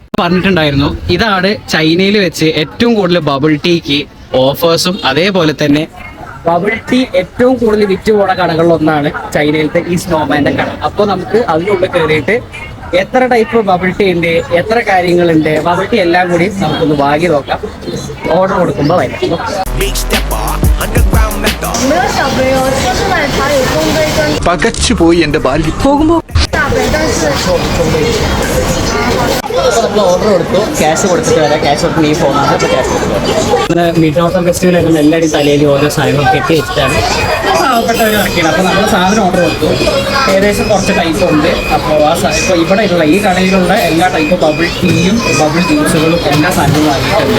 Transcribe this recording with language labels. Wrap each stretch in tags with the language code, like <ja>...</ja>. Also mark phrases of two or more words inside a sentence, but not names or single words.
<ml>പറഞ്ഞിട്ടുണ്ടായിരുന്നു, ഇതാണ് ചൈനയിൽ വെച്ച് ഏറ്റവും കൂടുതൽ</ml> <en>bubble tea offers</en> <ml>അതേപോലെ തന്നെ</ml> <en>bubble tea</en> <ml>ഏറ്റവും കൂടുതൽ വിറ്റ് പോണ കടകളിലൊന്നാണ് ചൈനയിലത്തെ ഈ സ്നോമാൻ്റെ കട. അപ്പോൾ നമുക്ക് അതിനുള്ളിൽ കയറിയിട്ട് എത്ര</ml> <en>type bubble tea</en> <ml>ഉണ്ട്, എത്ര കാര്യങ്ങളുണ്ട്,</ml> <en>bubble tea</en> <ml>എല്ലാം കൂടി നമുക്കൊന്ന് വാങ്ങി നോക്കാം. ഓർഡർ കൊടുക്കുമ്പോൾ വരാം.</ml> <zh>没有小朋友，就是奶茶有中杯跟</zh> <ml>പകച്ചുപോയി എന്റെ ബാല്യം.</ml> <zh>大杯，但是</zh> <ml>അപ്പോൾ നമ്മൾ ഓർഡർ കൊടുത്തു, ക്യാഷ് കൊടുത്തിട്ട് വരാം. ക്യാഷ് കൊടുത്ത് നീ പോകുന്നത്. അപ്പോൾ ക്യാഷ് കൊടുത്തു അങ്ങനെ</ml> <en>mid autumn festival</en> <ml>ആയിരുന്നു. എല്ലാവരും തലയിൽ ഓരോ സാധനങ്ങൾ കെട്ടി വെച്ചിട്ടാണ് പാവപ്പെട്ട ഒരു ഇറക്കിയത്. അപ്പോൾ നമ്മൾ സാധനം ഓർഡർ കൊടുത്തു. ഏകദേശം കുറച്ച് ടൈപ്പ് ഉണ്ട്. അപ്പോൾ ഇപ്പോൾ ഇവിടെ ഉള്ള ഈ കടയിലുള്ള എല്ലാ</ml> <en>type bubble tea bubble juices</en> <ml>എല്ലാ സാധനങ്ങളും വാങ്ങിയിട്ടുണ്ട്.</ml>